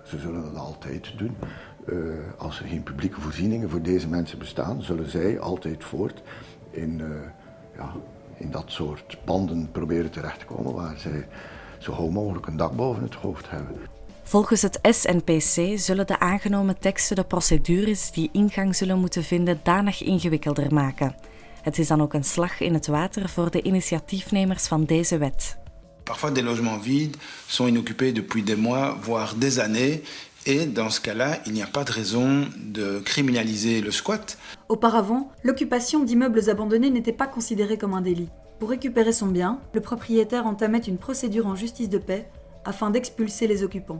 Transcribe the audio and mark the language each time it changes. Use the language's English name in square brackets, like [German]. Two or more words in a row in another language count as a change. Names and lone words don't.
[Dutch] Ze zullen dat altijd doen. Als er geen publieke voorzieningen voor deze mensen bestaan, zullen zij altijd voort in dat soort panden proberen terecht te komen waar zij zo gauw mogelijk een dak boven het hoofd hebben. Volgens het SNPC zullen de aangenomen teksten de procedures die ingang zullen moeten vinden danig ingewikkelder maken. Het is dan ook een slag in het water voor de initiatiefnemers van deze wet. [French] Parfois des logements vides sont inoccupés depuis des mois, voire des années. Et dans ce cas-là, il n'y a pas de raison de criminaliser le squat. Auparavant, l'occupation d'immeubles abandonnés n'était pas considérée comme un délit. Pour récupérer son bien, le propriétaire entamait une procédure en justice de paix afin d'expulser les occupants.